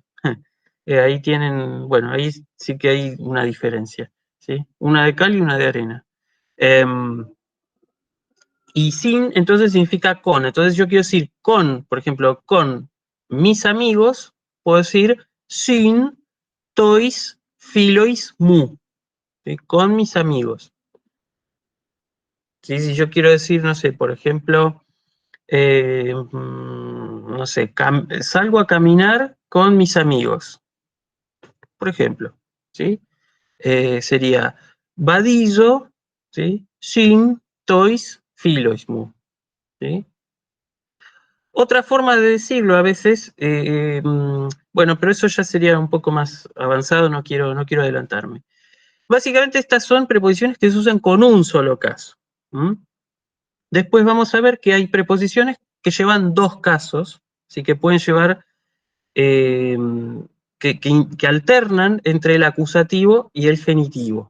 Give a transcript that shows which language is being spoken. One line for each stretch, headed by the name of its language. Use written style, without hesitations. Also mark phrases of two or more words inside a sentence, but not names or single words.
Spanish: Ahí tienen, bueno, ahí sí que hay una diferencia, ¿sí? Una de cal y una de arena. Y sin, entonces significa con. Entonces yo quiero decir con, por ejemplo, con mis amigos, puedo decir
Greek: συν τοις φίλοις μου,
Spanish: ¿sí? Con mis amigos. ¿Sí? Si yo quiero decir, no sé, por ejemplo, no sé, salgo a caminar con mis amigos, por ejemplo, ¿sí? Sería vadillo, ¿sí?
Greek: Συν τοις φίλοις μου,
Spanish: ¿sí? Otra forma de decirlo a veces, bueno, pero eso ya sería un poco más avanzado, no quiero adelantarme. Básicamente estas son preposiciones que se usan con un solo caso. ¿Mm? Después vamos a ver que hay preposiciones que llevan dos casos, así que pueden llevar, que alternan entre el acusativo y el genitivo.